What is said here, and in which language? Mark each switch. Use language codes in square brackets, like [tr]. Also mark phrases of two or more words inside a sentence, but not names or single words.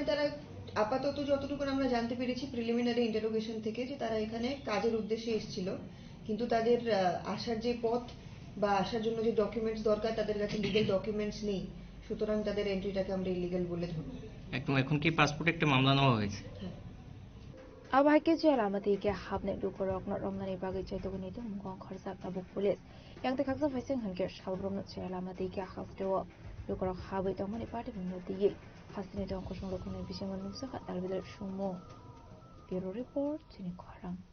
[bn] তারা আপাতত যতটুকু আমরা জানতে পেরেছি [en] preliminary interrogation [bn] থেকে, যে তারা এখানে কাজের উদ্দেশ্যে এসেছিল, কিন্তু তাদের আসার যে পথ বা আসার জন্য যে ডকুমেন্টস দরকার তাদের কাছে [en] legal documents [bn] নেই, সুতরাং তাদের এন্ট্রিটাকে আমরা ইলিগ্যাল বলে ধরব। একদম। এখন কি পাসপোর্টে একটা মামলা নেওয়া হয়েছে? [trp] Abahake jela amati ke habne dukorok no romnani bagi chaitogni to mungong kharsak tabuk police yang te khaksa faising hanke shalbromno jela amati ke hasdo dukorok habai tongmani party bimnoti ye hasini tong kosong lokone biseman nungsa khat albidar sumo [en] bureau report [trp] chini kharang